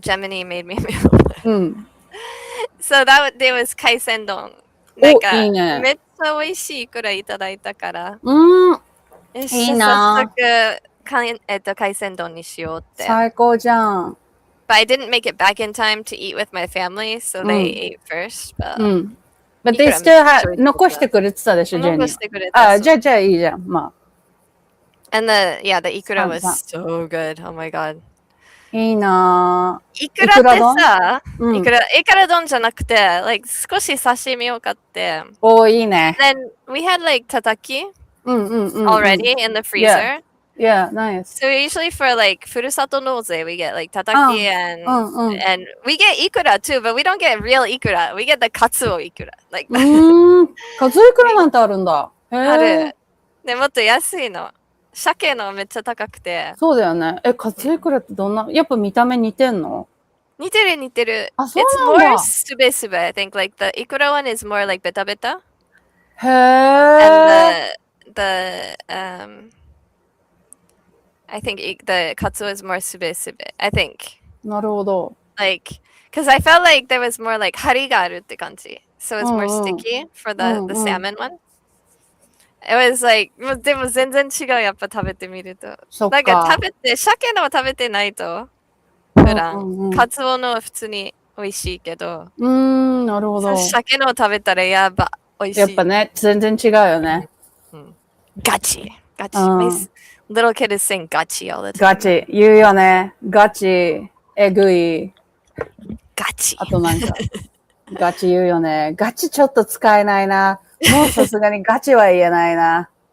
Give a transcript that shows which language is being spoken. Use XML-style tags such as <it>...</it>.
<en>Gemini made me a meal plan. So that day was 海鮮丼。</en> <ja>なんかいいね。めっちゃ美味しいいくらいただいたから。いいな。早速海鮮丼にしようって。最高じゃん。</ja> <en>But I didn't make it back in time to eat with my family, so they ate first. But they still had</en> <ja>残してくれてたでしょ、ジェニー。残してくれた。あ、じゃあいいじゃん。まあ。</ja> <en>And the ikura was so good. Oh my god.</en> <ja>いいなぁ。イクラってさ、イクラ丼じゃなくて、like 少し刺身を買って、いいね。</ja> <en>Then we had like tataki already in the freezer. Yeah, nice. So usually for like furusato noze, we get like tataki and we get ikura too, but we don't get real ikura. We get the katsuo ikura. Like</en> <ja>カツオイクラなんてあるんだ。ある。でもっと安いの。鮭のめっちゃ高くて。そうだよね。カツオイクラってどんな、やっぱ見た目似てんの？似てる。あ、そう</ja> <en>It's</en> <ja>なんだ。</ja> <en>more sube, I think. Like the ikura one is more like beta beta.</en> <ja>へー。</ja> <en>And the I think the katsuo is more sube. I think.</en> <ja>なるほど。</ja> <en>Like, because I felt like there was more like</en> <ja>張りがあるって感じ.</ja> <en>So it's more sticky for the salmon one. It was like,</en> <ja>でも全然違うやっぱ食べてみると。そっか。なんか鮭の食べてないと普段、カツオの普通に美味しいけど。なるほど。鮭の食べたらやば美味しい。やっぱね、全然違うよね。ガチ。</ja> <en>My little kid is saying ガチ all the time.</en> <ja>ガチ。言うよね。ガチ。えぐい。ガチ。あとなんか、ガチ言うよね。ガチちょっと使えないな。もうさすがにガチは言えないな。</ja>